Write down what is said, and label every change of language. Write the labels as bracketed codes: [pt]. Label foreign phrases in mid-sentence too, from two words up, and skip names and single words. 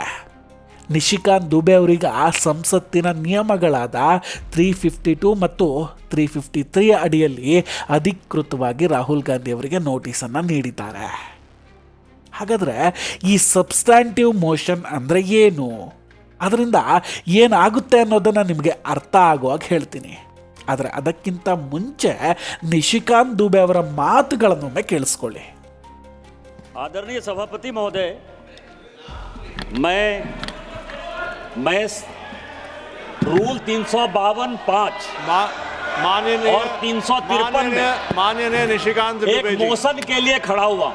[kn] ನಿಶಿಕಾಂತ್ ದುಬೆ ಅವರೀಗ ಸಂಸತ್ತಿನ ನಿಯಮಗಳಾದ 352 ಮತ್ತು 353 ಅಡಿಯಲ್ಲಿ ಅಧಿಕೃತವಾಗಿ ರಾಹುಲ್ ಗಾಂಧಿ ಅವರಿಗೆ ನೋಟಿಸನ್ನು ನೀಡಿದ್ದಾರೆ. ಹಾಗಾದರೆ ಈ [en] substantive motion [kn] ಅಂದರೆ ಏನು, ಅದರಿಂದ ಏನಾಗುತ್ತೆ ಅನ್ನೋದನ್ನು ನಿಮಗೆ ಅರ್ಥ ಆಗುವಾಗ ಹೇಳ್ತೀನಿ. ಆದರೆ ಅದಕ್ಕಿಂತ ಮುಂಚೆ ನಿಶಿಕಾಂತ್ ದುಬೆ ಅವರ ಮಾತುಗಳನ್ನೊಮ್ಮೆ ಕೇಳಿಸ್ಕೊಳ್ಳಿ. [hi] आदरणीय सभापति महोदय, मैं रूल 352(5) और 353 माननीय निशिकांत एक मोशन के लिए खड़ा हुआ.